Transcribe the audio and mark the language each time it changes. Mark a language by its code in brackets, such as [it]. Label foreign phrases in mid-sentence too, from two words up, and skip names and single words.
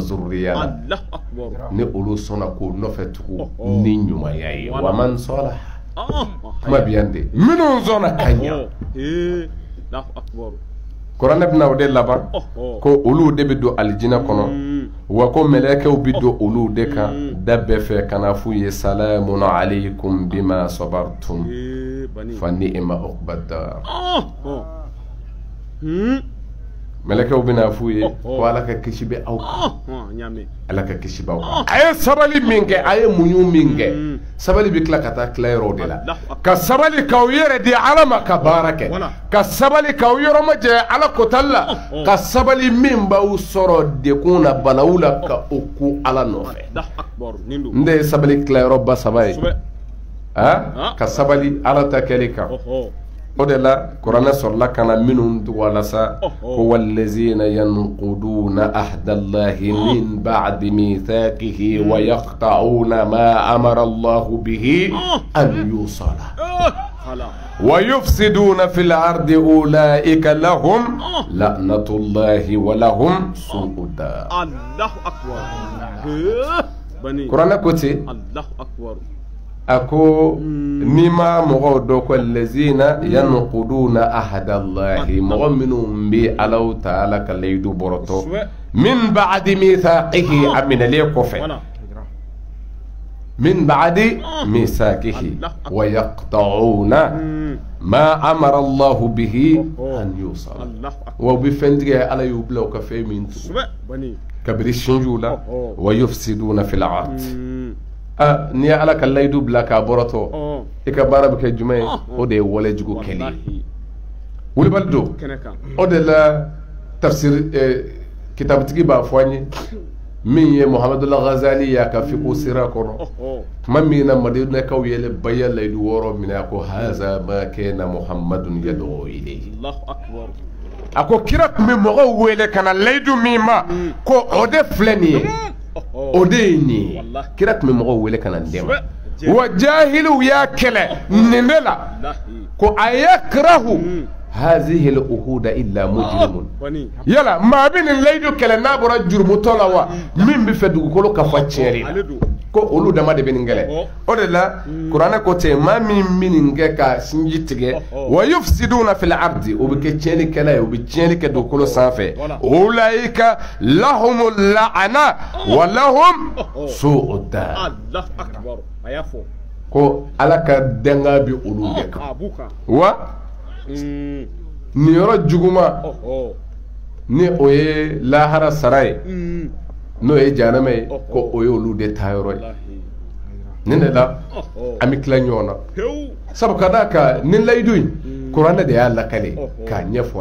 [bm] zurriya la ni olu sɔnna k'u nɔfɛ tugu ni ɲumanya ye wa man salaha kuma bɛ yan de minnu sɔnna ka ɲɛ kuranɛ bɛna o de laban ko olu de bɛ don alijinɛ kɔnɔ wa ko mɛlɛkɛw bɛ don olu de kan da bɛɛ fɛ kana f'u ye [ar] سلام عليكم بما صبرتم فنعم عقبى الدار [bm] mɛlɛkɛw bɛna f'u ye ko ala ka kisi bɛ aw kan ala ka kisi b'aw kan a ye sabali min kɛ a ye muɲu min kɛ sabali bɛ tila ka taa tila yɔrɔ de la ka sabali k'aw yɛrɛ di ala ma ka baara kɛ ka sabali k'aw yɔrɔ ma jɛ ala kotali la ka sabali min b'aw sɔrɔ dekun na balawu la ka o ku ala nɔfɛ n de ye sabali tilayɔrɔ ba saba ye ka sabali ala ta kɛli kan o de la kuranɛ sɔrɔla ka na minnu walasa ko [ar] والذين ينقضون عهد الله من بعد ميثاقه ويقطعون ما أمر الله به أن يوصل ويفسدون في الأرض أولئك لهم لعنة الله ولهم سوء الدار. الله أكبر. [bm] kuranɛ ko ten [ar] الله أكبر. [bm] ako nima mɔgɔw dɔ ko [ar] الذين ينقضون عهد الله [bm] mɔgɔ minnu bɛ Alahu Taala ka layidu bɔrɔtɔ [ar] من بعد ميثاقه [bm] a minɛlen kɔfɛ [ar] من بعد ميثاقه ويقطعون ما أمر الله به أن يوصل [bm] wa bi fɛn tigɛ Ala y'u bila u ka fɛn min tugu kabiri sinjiw la [ar] ويفسدون في الأرض. [bm] N'i ye ala ka layidu bila k'a bɔrɔtɔ i ka baara bɛ kɛ jumɛn ye o de ye walejugu kɛli ye wulibali don o de la tafsir kitabutigi b'a fɔ an ye min ye Muhammadul Ghazali y'a ka fiqhu sira kɔnɔ tuma min na Madinakaw yɛlɛ baya layidu wɔɔrɔ minɛ a ko [ar] هذا ما كان محمد يدعو إليه [bm] a ko kira tun bɛ mɔgɔw wele ka na layidu min ma ko o de filɛ nin ye o de ye nin ye kira tun bɛ mɔgɔw wele ka na n dɛmɛ wa jahiliw y'a kɛlɛ nin de la ko a [ar] يكره هذه العهود إلا مجرم [bm] yala maa bɛ nin layidu kɛlɛ n'a bɔra jurumutɔ la wa min bɛ fɛ dugukolo ka fa tiɲɛli la ko olu dama de bɛ nin kɛlɛ o de la kuranɛ ko ten maa min bɛ nin kɛ ka sinji tigɛ [ar] ويفسدون في الأرض [bm] o bɛ kɛ tiɲɛlikɛla ye o bɛ tiɲɛli kɛ dugukolo sanfɛ [ar] أولئك لهم اللعنة ولهم سوء الدار [bm] ko ala ka danga bɛ olu de kan wa nin yɔrɔ juguma ni o ye lahara sara ye n'o ye jahanama ye ko o ye olu de ta yɔrɔ ye nin de la an bɛ tila ɲɔgɔn na sabu ka d'a kan nin layidu in kuranɛ de y'a lakale k'a ɲɛfɔ